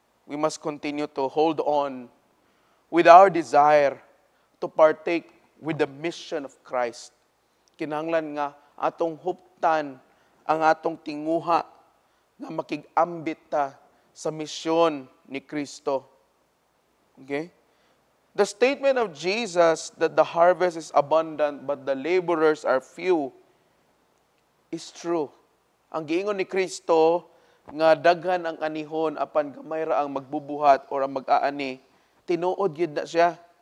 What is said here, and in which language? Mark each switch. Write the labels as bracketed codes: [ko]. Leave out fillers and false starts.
[en] We must continue to hold on with our desire to partake with the mission of Christ. [ceb] Kinahanglan nga atong huptan ang atong tinguha nga makig-ambit ta sa misyon ni Kristo. [en] Okay? The statement of Jesus that the harvest is abundant but the laborers are few is true. [ceb] Ang giingon ni Kristo nga daghan ang anihon apan gamay ra ang magbubuhat or ang mag-aani, tinuod gyud na siya.